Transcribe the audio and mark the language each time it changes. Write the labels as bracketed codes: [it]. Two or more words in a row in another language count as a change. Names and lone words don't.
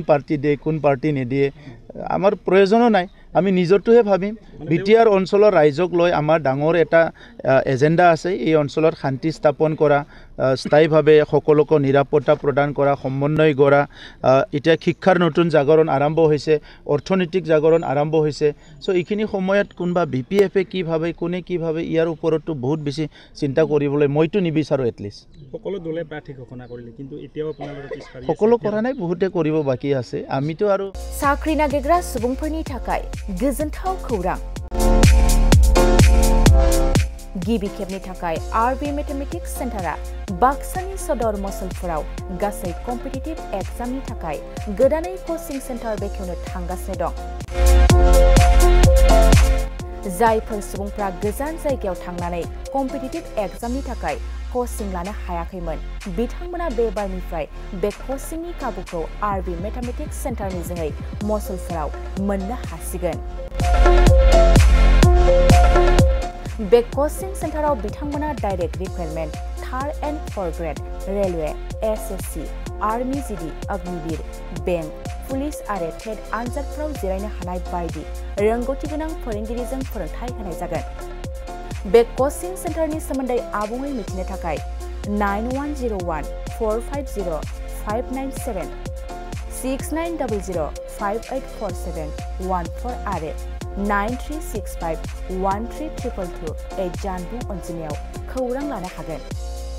[as] পাৰ্টি দিয়ে কোন পাৰ্টি নিদিয়ে আমাৰ প্ৰয়োজনো নাই আমি নিজৰটোহে ভাবিম বিটিআৰ অঞ্চলৰ ৰাইজক লৈ আমাৰ ডাঙৰ এটা এজেণ্ডা আছে এই অঞ্চলত শান্তি স্থাপন কৰা স্থায়ীভাৱে সকলোকে নিৰাপত্তা প্ৰদান কৰা সমন্বয় কৰা এতিয়া শিক্ষাৰ নতুন জাগৰণ আৰম্ভ হৈছে অৰ্থনৈতিক জাগৰণ আৰম্ভ হৈছে চ' এইখিনি সময়ত কোনোবা BPFে কি ভাবে কোনে কি ভাবে ইয়াৰ ওপৰতো বহুত বেছি চিন্তা কৰিবলৈ মইতো নিবিচাৰোঁ এটলিষ্ট সকলো দলে প্ৰাৰ্থী ঘোষণা কৰিলে কিন্তু এতিয়াও আপোনালোকে পিছফাৰি সকলো কৰা নাই বহুতে কৰিব বাকী আছে আমিতো আৰু [brx] साख्रि नागिरग्रा सुबुंफोरनि थाखाय गोजोनथाव खौरां गिबि खेबनि थाखाय आरबि मेथमेटिक्स सेन्टारा बाक्सानि सदर मसलफोराव गासै कम्पिटिटिभ एग्जामनि थाखाय गोदानै कोचिं सेन्टार बेखेवनो थांगासिनो दं जायफोर सुबुंफ्रा गोजान जायगायाव थांनानै कम्पिटिटिभ एग्जामनि थाखाय कोचिं लानो हायाखैमोन बिथांमोना बे बारनिफ्राय बे कोचिंनि खाबुखौ आरबि मेथमेटिक्स सेन्टारनि जोहै मसलफोराव मोननो हासिगोन बे कोचिं सेन्टाराव बिथांमोना डाइरेक्ट रिक्रुटमेन्ट 3rd and 4th ग्रेड रेलवे SSC आर्मी GD अग्निवीर बैंक पुलिस आरो टेट आनजादफोराव जिरायनो हानाय बायदि रोंगौथि गोनां फोरोंगिरिजों फोरोंथाय होनाय जागोन बे कोचिं सेन्टारनि सोमोन्दै आबुङै मिथिनो थाखाय 9101450597 6900584714 आरो 9365132228 जानबुं अनजिमायाव खौरां लानो हागोन